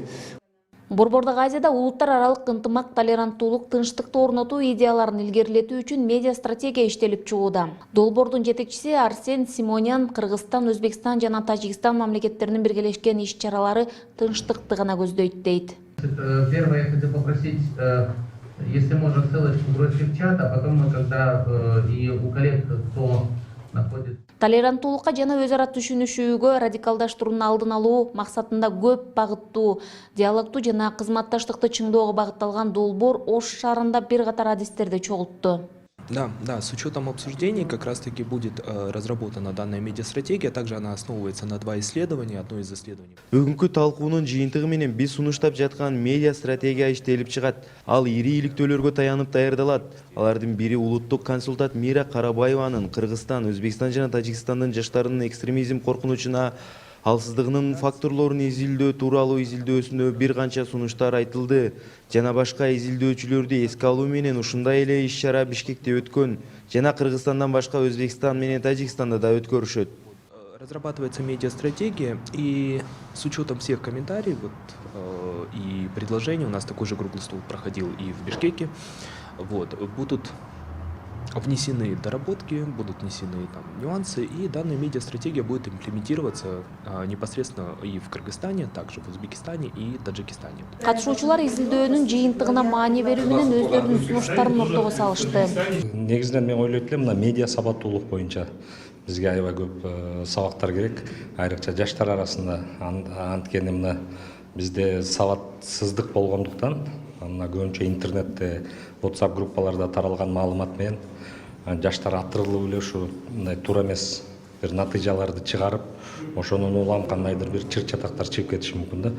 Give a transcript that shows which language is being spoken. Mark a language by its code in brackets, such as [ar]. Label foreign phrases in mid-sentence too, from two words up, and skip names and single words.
[ky] Борбордук Азияда улуттар аралык ынтымак, толеранттуулук, тынчтыкты орнотуу идеяларын илгерилетүү үчүн медиа стратегия иштелип чыгууда. Долбоордун жетекчиси Арсен Симонян Кыргызстан, Өзбекстан жана Тажикстан мамлекеттеринин биргелешкен иш-чаралары тынчтыкты гана көздөйт дейт. [ru] Первое, я хотел попросить, если можно, ссылочку бросить в чат, а потом мы, когда и у коллег, кто находится... [ky] Толеранттуулукка жана өз ара түшүнүшүүгө, радикалдаштыруунун алдын алуу максатында көп багыттуу, диалогтуу жана кызматташтыкты чыңдоого багытталган долбоор Ош шаарында бир катар адистерди чогултту. [ru] Да, с учетом обсуждений как раз-таки будет разработана данная медиастратегия. Также она основывается на 2 исследования. Одно из исследований. [ky] Бүгүнкү талкуунун жыйынтыгы менен биз сунуштап жаткан медиа стратегия иштелип чыгат. Ал ири иликтөөлөргө таянып даярдалат. Алардын бири улуттук консультант Мира Карабаеванын Кыргызстан, Өзбекстан жана Тажикстандын жаштарынын экстремизм коркунучуна алсыздыгынын факторлорун изилдөө тууралуу изилдөөсүндө бир канча сунуштар айтылды жана башка изилдөөчүлөрдү эске алуу менен ушундай эле иш-чара Бишкекте өткөн жана Кыргызстандан башка Өзбекстан менен Тажикстанда да өткөрүшөт. [ru] Разрабатывается медиастратегия, и с учетом всех комментариев и предложений, у нас такой же круглый стол проходил и в Бишкеке, будут внесены доработки, будут внесены нюансы, и данная медиастратегия будет имплементироваться непосредственно и в Кыргызстане, также в Узбекистане и Таджикистане. [ky] Катышуучулар изилдөөнүн жыйынтыгына маани берүү менен өздөрүнүн сунуштарын ортого салышты. Негизинен мен ойлойт элем, мына медиа сабаттуулук боюнча бизге аябай көп сабактар керек, айрыкча жаштар арасында. Анткени мына бизде сабатсыздык болгондуктан, мына көбүнчө интернетте, WhatsApp группаларда таралган маалымат менен жаштар атырылып эле ушу мындай туура эмес бир натыйжаларды чыгарып, ошонун улам кандайдыр бир чыр-чатактар чыгып кетиши мүмкүн да.